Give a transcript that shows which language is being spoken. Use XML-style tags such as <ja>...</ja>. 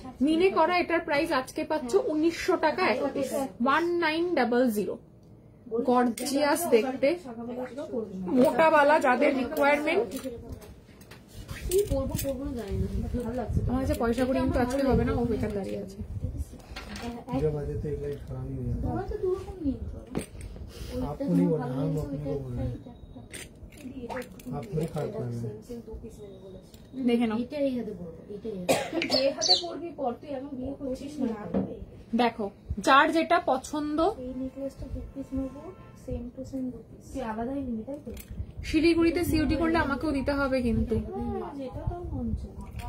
<bn>মিনে করা এটার প্রাইস আজকে পাচ্ছ 1900 টাকা এক পিস, 1900। গর্জিয়াস দেখতে, মোটাওয়ালা যাদের রিকোয়ারমেন্ট। কি পরবো না জানি না, ভালো লাগছে। আমার কাছে পয়সা করে কিন্তু আজকে হবে না, ও বেকার দাঁড়িয়ে আছে।</bn> <hi>जब आते तो एक लाइट खराब ही हो जाता</hi> <bn>তোমরা তো দুরকম নিয়ে</bn> <hi>है। आपको नहीं बोलना, हम अपने को बोल रहे हैं। आप थोड़ी खराब कर रहे हैं।</hi> <bn>দেখে নাও, এটা এই হাতে পড়বো, এটাই যে হাতে পড়বি পর, তুই এখন বিয়ে করছিস না। দেখো যার যেটা পছন্দ। এই নেকলেসটা 2 পিস নেবো, সেম টু সেম 2 পিস। তুই আলাদাই নিবি তাই তো? শিলিগুড়িতে সিওডি করলে আমাকেও দিতে হবে কিন্তু। যেটা তোর মন চায়।</bn>